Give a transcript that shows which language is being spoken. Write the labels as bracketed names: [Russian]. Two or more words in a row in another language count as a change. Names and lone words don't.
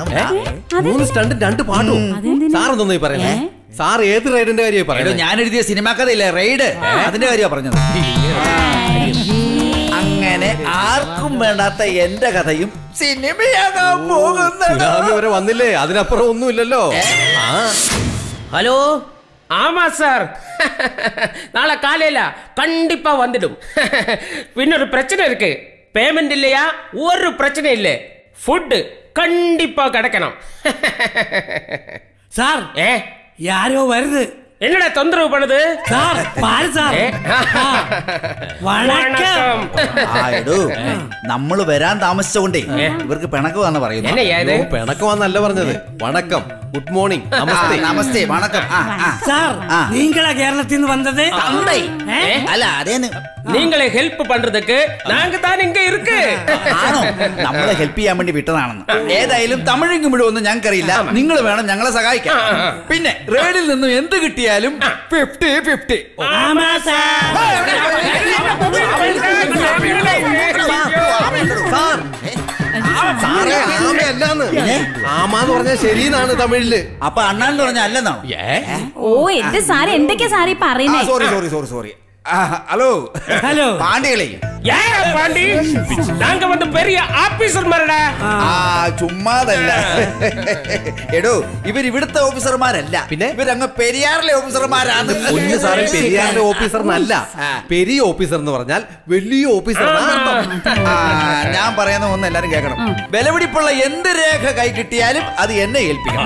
[Malayalam] 3 സ്റ്റണ്ടും 2 പാട്ടും? സാറെന്തോന്നായി പറയുന്നേ? സാർ ഏത് റെയ്ഡിന്റെ കാര്യമായി പറയുന്നത്? ഞാൻ എഴുതിയ സിനിമാ കഥയില്ലേ റെയ്ഡ്, അതിന്റെ കാര്യമാണ് പറഞ്ഞത്. അങ്ങനെ ആർക്കും വേണ്ടാത്ത എന്റെ കഥയും സിനിമയാകാൻ പോകുന്നു. വരെ വന്നില്ലേ? അതിനപ്പുറം ഒന്നുമില്ലല്ലോ. [Tamil] ஹலோ, ஆமா சார், நாளை காலையில கண்டிப்பா வந்துடும். இன்னொரு பிரச்சனை இருக்கு. பேமெண்ட் இல்லையா? ஒரு பிரச்சனை இல்லை. ஃபுட் கண்டிப்பா கிடைக்கணும். சார், யாரோ வருது. என்னடா தொந்தரவு பண்ணுது? சார் பாரு சார். வணக்கம். [Malayalam] നമ്മള് വരാൻ താമസിച്ചുകൊണ്ടേ ഇവർക്ക് പിണക്കമാണെന്ന് പറയുന്നു. പിണക്കമാന്നല്ല പറഞ്ഞത്, വണക്കം, [English] good morning, [Malayalam] നമസ്തേ, വണക്കം. [Tamil] சார், நீங்களா கேரளத்துல இருந்து வந்தது? [Malayalam] അല്ല, അതേന്ന്. [Tamil] நீங்களே ஹெல்ப் பண்றதுக்கு நாங்க தான் இங்க இருக்கு. [Malayalam] ആണോ? നമ്മളെ ഹെൽപ്പ് ചെയ്യാൻ വേണ്ടി വിട്ടതാണെന്ന്. ഏതായാലും തമിഴും മുഴുവൊന്നും ഞങ്ങൾക്കറിയില്ല. നിങ്ങൾ വേണം ഞങ്ങളെ സഹായിക്കാൻ. പിന്നെ റേഡിൽ നിന്നും എന്ത് കിട്ടിയാലും 50-50. [Tamil] ஆமா சார். [Malayalam] ആമാന്ന് പറഞ്ഞാൽ ശരിയെന്നാണ് തമിഴില്. അപ്പൊ അണ്ണാന്ന് പറഞ്ഞാൽ അല്ലെന്നാണോ? ഓ, എന്റെ സാറ് എന്തൊക്കെയാ സാറി പറയുന്നേ? സോറി. ഹലോ പാണ്ടികളെ, [Tamil] பாண்டி, நாங்க வந்து பெரிய ஆபீசர் மாரடா. [Malayalam] ചുമ്മാതല്ല. എടോ, ഇവിടുത്തെ ഓഫീസർമാരല്ല, പിന്നെ ഇവരങ്ങ് പെരിയാറിലെ ഓഫീസർമാരാണ്. സാറേ, പെരിയാറിലെ ഓഫീസറിനല്ല, പെരിയ ഓഫീസർ എന്ന് പറഞ്ഞാൽ വലിയ ഓഫീസർ. ഞാൻ പറയുന്ന ഒന്ന് എല്ലാരും കേൾക്കണം. വിലപിടിപ്പുള്ള എന്ത് രേഖ കൈ കിട്ടിയാലും അത് എന്നെ ഏൽപ്പിക്കണം.